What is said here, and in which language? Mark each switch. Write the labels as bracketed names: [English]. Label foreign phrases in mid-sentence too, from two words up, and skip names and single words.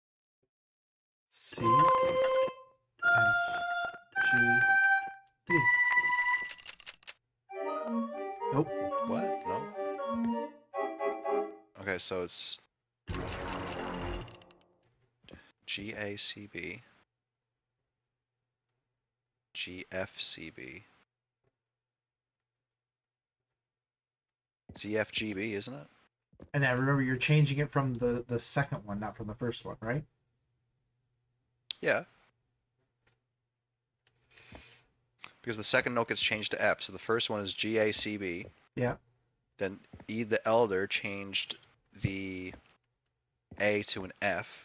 [English] C F G B. Nope. What? No? Okay, so it's GACB. GFCB. CFGB, isn't it? And now remember, you're changing it from the second one, not from the first one, right? Yeah. Because the second note gets changed to F. So the first one is GACB. Yeah. Then E the Elder changed the A to an F.